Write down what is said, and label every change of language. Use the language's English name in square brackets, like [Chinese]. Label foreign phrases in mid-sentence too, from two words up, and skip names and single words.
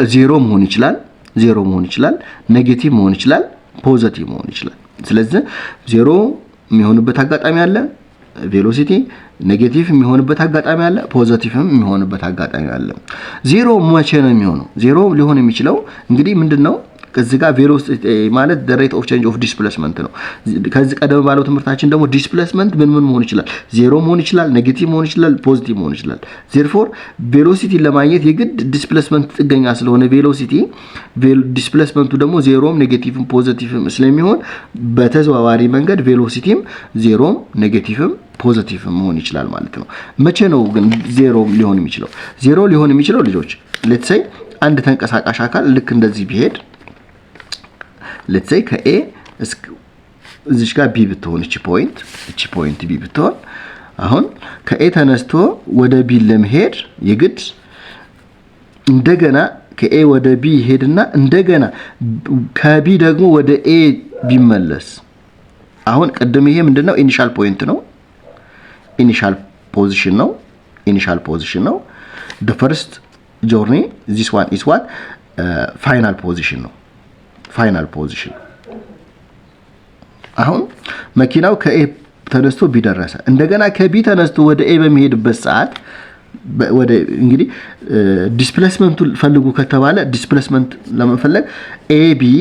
[Amharic] ዜሮ መሆን ይችላል፣ ኔጌቲቭ መሆን ይችላል፣ ፖዚቲቭ መሆን ይችላል። ስለዚህ ዜሮ የሚሆንበት አጋጣሚ አለ፣ ቬሎሲቲ ኔጌቲቭ የሚሆንበት አጋጣሚ አለ፣ ፖዚቲቭም የሚሆንበት አጋጣሚ አለ። ዜሮ መቼ ነው የሚሆነው? ዜሮ ሊሆን የሚችለው እንግዲህ ምንድነው ከዚህ ጋር ቬሎሲቲ ማለት [English] the rate of change of displacement [Amharic] ነው። ከዚህ ቀደም ባለው ትምህርታችን ደግሞ ዲስፕሌስመንት ምን መሆን ይችላል? ዜሮ መሆን ይችላል፣ ኔጌቲቭ መሆን ይችላል፣ ፖዚቲቭ መሆን ይችላል። therefore ቬሎሲቲ ለማግኘት የግድ ዲስፕሌስመንት ጥገኛ ስለሆነ ቬሎሲቲ ዲስፕሌስመንቱ ደግሞ ዜሮም ኔጌቲቭም ፖዚቲቭም ስለሚሆን በተዘዋዋሪ መንገድ ቬሎሲቲም ዜሮም ኔጌቲቭም ፖዚቲቭ መሆን ይችላል ማለት ነው። መቼ ነው ግን ዜሮ ሊሆን የሚችለው? ዜሮ ሊሆን የሚችለው ልጆች [English] let's say [Amharic] አንድ ተንቀሳቃሽ አካል ልክ እንደዚህ ቢሄድ [English] let's say [Amharic] ከኤ እስከ እዚህ ጋር ቢ ብትሆን እቺ ፖይንት ቢ ብትሆን አሁን ከኤ ተነስቶ ወደ ቢ ለመሄድ የግድ እንደገና ከኤ ወደ ቢ ሄድና እንደገና ከቢ ደግሞ ወደ ኤ ቢመለስ አሁን ቀደም ይሄ ምንድነው [English] initial point [Amharic] ነው ኢኒሻል ፖዚሽን ነው [English] the first journey this one is what final position [Amharic] ነው [English] final position [Amharic] አሁን መኪናው ከኤ ተነስቶ ቢ ደረሰ እንደገና ከቢ ተነስቶ ወደ ኤ በሚሄድበት ሰዓት ወደ እንግዲህ ዲስፕሌስመንቱ ፈልጉ ከተባለ ዲስፕሌስመንት ለመፈለግ ኤቢ